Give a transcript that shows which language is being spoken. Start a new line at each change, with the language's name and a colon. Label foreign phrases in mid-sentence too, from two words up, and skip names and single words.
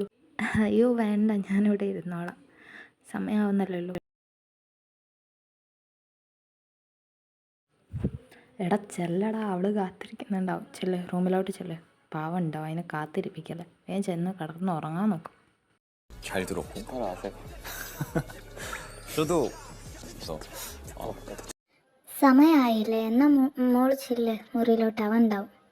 Malayalam: അയ്യോ വേണ്ട, ഞാനിവിടെ ഇരുന്നോളാം, സമയമാവുന്നല്ലോ. എടാ ചെല്ലടാ, അവള് കാത്തിരിക്കുന്നുണ്ടാവും. ചെല്ല്, റൂമിലോട്ട് ചെല്ല്. പാവം ഉണ്ടാവും, അതിനെ കാത്തിരിപ്പിക്കല്ലേ. വേഗം ചെന്ന് കിടന്ന് ഉറങ്ങാൻ നോക്കും.
Korean: 잘 들어. 저도
Malayalam: സമയമായില്ലേ? എന്നാ മോള് ചില്ല്, മുറിയിലോട്ട് അവൻ ഉണ്ടാവും.